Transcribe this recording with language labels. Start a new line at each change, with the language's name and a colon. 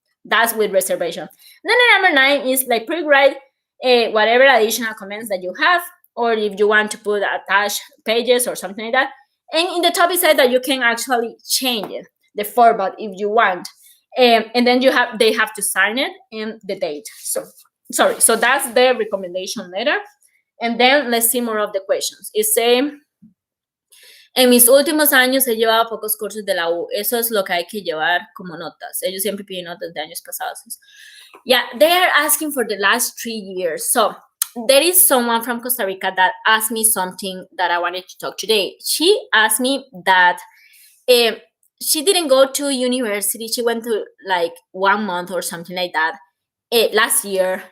English: That's with reservation. Then the number 9 is like pre-write whatever additional comments that you have, or if you want to put attached pages or something like that. And in the top it said that you can actually change it, the format, if you want. And then they have to sign it and the date. So that's the recommendation letter. And then let's see more of the questions. It says,
Spanish: en mis últimos años he llevado pocos cursos de la U. Eso es lo que hay que llevar como notas. Ellos siempre piden notas de años pasados.
English: Yeah, they are asking for the last 3 years. So there is someone from Costa Rica that asked me something that I wanted to talk today. She asked me that she didn't go to university. She went to like 1 month or something like that last year.